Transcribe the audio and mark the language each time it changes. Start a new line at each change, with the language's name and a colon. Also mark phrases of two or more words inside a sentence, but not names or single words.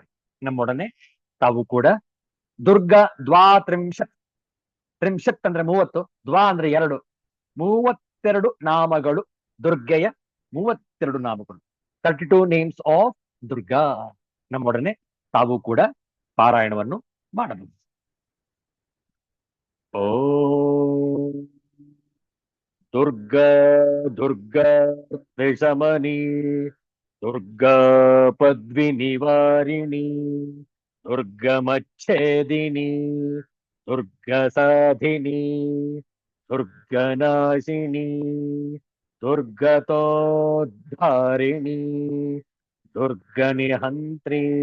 Kannada: ನಮ್ಮೊಡನೆ ತಾವು ಕೂಡ ದುರ್ಗಾ ದ್ವಾತ್ರಿಂಶತ್, ತ್ರಿಂಶತ್ ಅಂದ್ರೆ 30, ದ್ವಾ ಅಂದ್ರೆ 2, 32 ನಾಮಗಳು, ದುರ್ಗೆಯ 32 ನಾಮಗಳು, 32
English: names of Durga.
Kannada: ನಮ್ಮೊಡನೆ ತಾವು ಕೂಡ ಪಾರಾಯಣವನ್ನು ಮಾಡಬಹುದು.
Sanskrit: ಓಂ ದುರ್ಗಾ ದುರ್ಗಾ ತ್ರಿಶಮನಿ ದುರ್ಗಾ ಪದ್ವಿನಿವಾರಿಣಿ ದುರ್ಗಮಚ್ಛೇದಿನಿ ದುರ್ಗಸಾಧಿನಿ ದುರ್ಗನಾಶಿನಿ ದುರ್ಗತೋದ್ಧಾರಿಣಿ ದುರ್ಗನಿಹಂತ್ರಿ